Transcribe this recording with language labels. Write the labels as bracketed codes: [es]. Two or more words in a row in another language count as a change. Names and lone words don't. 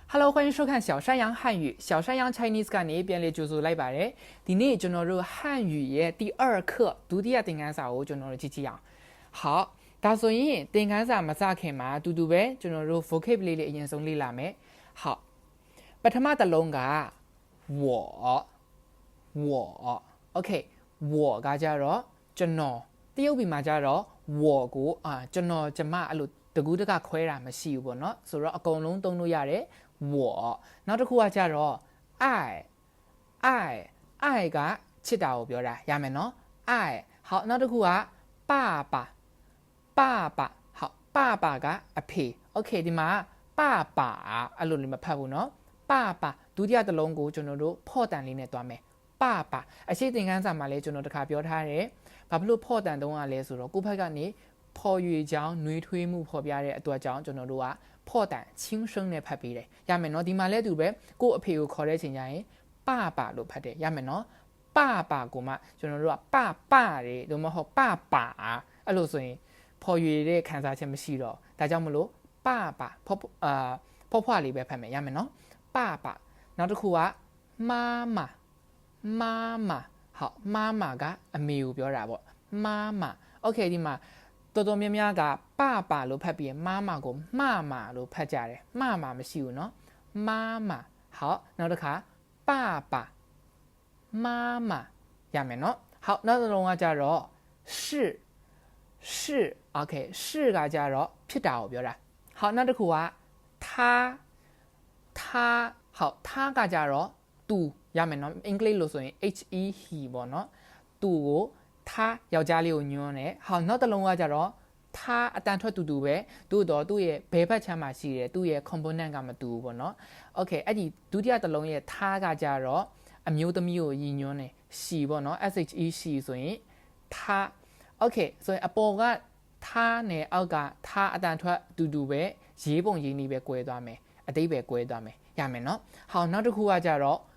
[my] Hello， [zh] 欢迎收看小山羊汉语。小山羊 [my] Chinese ကနေပြန်လေကြိုဆိုလိုက်ပါတယ်။ဒီနေ့ကျွန်တော်တို့汉语ရဲ့ [zh] 第二课 [my] ဒုတိယသင်ခန်းစာကိုကျွန်တော်တို့ကြည့်ကြည့်အောင်။好，ဒါဆိုရင်သင်ခန်းစာမစခင်မှာအတူတူပဲကျွန်တော်တို့ vocabulary လေးအရင်ဆုံးလေ့လာမယ်။好，ပထမတစ်လုံးက 我 OK 我ကကြတော့ကျွန်တော်တရုတ်ပြည်မှာကြတော့我ကိုကျွန်တော်ကျမအဲ့လိုတကူးတကခွဲတာမရှိဘူးပေါ့နော်ဆိုတော့အကုန်လုံးသုံးလို့ရတယ်我နောက်တစ်ခုကကြတော့ 爱ကချစ်တာကိုပြောတာရမယ်နော်爱好နောက်တစ်ခုက [zh] 爸爸好爸爸 [my] ကအဖေ Okay ဒီမှာ爸爸အဲ့လိုလေးမဖတ်ဘူးနော်爸爸ဒုတိယ တစ်လုံးကိုကျွန်တော်တို့ဖော့တန်လေးနဲ့တွားမယ်爸爸အရှိသင်ခန်းစာမှာလည်းကျွန်တော်တခါပြောထားတယ်ဘာဖြစ်လို့ဖော့တန်တုံး ရလဲဆိုတော့ကိုယ့်ဘက်ကနေဖော်ရွေကြောင်းနှွေးထွေးမှုဖော်ပြတဲ့အတွက်ကြောင့်ကျွန်တော်တို့ကဖော့တန်ချင်းရှင်းနဲ့ဖတ်ပေးတယ်ရမယ်နော်ဒီမှာလည်းသူပဲကိုယ့်အဖေကိုခေါ်တဲ့ချိန်ကျရင်爸လို့ဖတ်တယ်ရမယ်နော်爸ကိုမှကျွန်တော်တို့က爸တွေတို့မဟုတ်爸အဲ့လိုဆိုရင်ဖော်ရွေတဲ့ခံစားချက်မရှိတော့ဒါကြောင့်မလို့爸ဖော့ဖွားလေးပဲဖတ်မယ်ရမယ်နော်爸နောက်တစ်ခုက [zh] 妈妈好妈妈 [my] ကအမေကိုပြောတာပေါ့妈妈 Okay ဒီမှာတော်တော်များများက爸လို့ဖတ်ပြီး妈妈ကိုမလို့ဖတ်ကြတယ်မမရှိဘူးเนาะ妈妈好နောက်တစ်ခါ [zh] 爸妈妈 [my] ရမယ်เนาะ好နောက်တစ်လုံးကကြတော့是 Okay 是ကကြတော့ဖြစ်တာကိုပြောတာ好နောက်တစ်ခုက他好他ကကြတော့သူရမယ်เนาะအင်္ဂလိပ်လို့ဆိုရင် he ပေါ့เนาะသူကို他ယောက်ျားလေးကိုညွှန်းတယ်ဟောနောက်တစ်လုံးကကြတော့ 他အတန်ထွက်တူပဲတို့တော့သူ့ရဲ့ဘယ်ဘက်ချမ်းမှာရှိတယ်သူ့ရဲ့ component ကမတူဘူးပေါ့နော် Okay အဲ့ဒီဒုတိယတစ်လုံးရဲ့他ကကြတော့အမျိုးသမီးကိုရည်ညွှန်းတယ်she ပေါ့နော် she ဆိုရင်他 Okay ဆိုရင်အပေါ်က他နဲ့အောက်က他အတန်ထွက်တူပဲရေးပုံရေးနည်းပဲ꿰သွားမယ်အတိတ်ပဲ꿰သွားမယ်ရမယ်နော်ဟောနောက်တစ်ခုကကြတော့